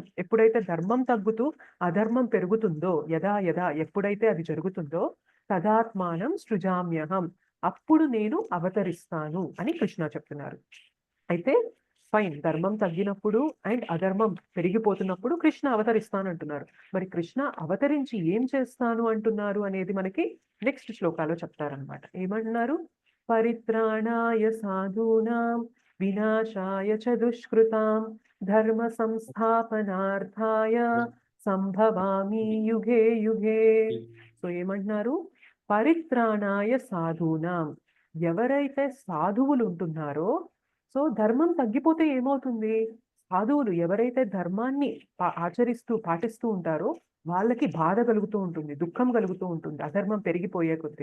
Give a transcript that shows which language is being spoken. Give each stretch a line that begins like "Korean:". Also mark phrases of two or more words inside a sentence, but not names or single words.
Telugu: ఎప్పుడైతే ధర్మం తగ్గుతూ అధర్మం పెరుగుతుందో,
Sanskrit: యదా యదా
Telugu: ఎప్పుడైతే అది జరుగుతుందో,
Sanskrit: తదాత్మానం సృజామ్యహం
Telugu: అప్పుడు నేను అవతరిస్తాను అని కృష్ణ చెప్తున్నారు. అయితే ఫైన్, ధర్మం తగ్గినప్పుడు అండ్ అధర్మం పెరిగిపోతున్నప్పుడు కృష్ణ అవతరిస్తాను అంటున్నారు. మరి కృష్ణ అవతరించి ఏం చేస్తాను అంటున్నారు అనేది మనకి నెక్స్ట్ శ్లోకాలో చెప్తారనమాట. ఏమంటున్నారు?
Sanskrit: పరిత్రాణాయ సాధూనాం వినాశాయ చ దుష్కృతాం ధర్మ సంస్థాపనార్థాయ సంభవామి యుగే యుగే.
Telugu: సో ఏమంటున్నారు?
Sanskrit: పరిత్రాణాయ సాధూనాం,
Telugu: ఎవరైతే సాధువులు ఉంటున్నారో, సో ధర్మం తగ్గిపోతే ఏమవుతుంది? సాధువులు ఎవరైతే ధర్మాన్ని ఆచరిస్తూ పాటిస్తూ ఉంటారో వాళ్ళకి బాధ కలుగుతూ ఉంటుంది, దుఃఖం కలుగుతూ ఉంటుంది అధర్మం పెరిగిపోయే కొద్దీ.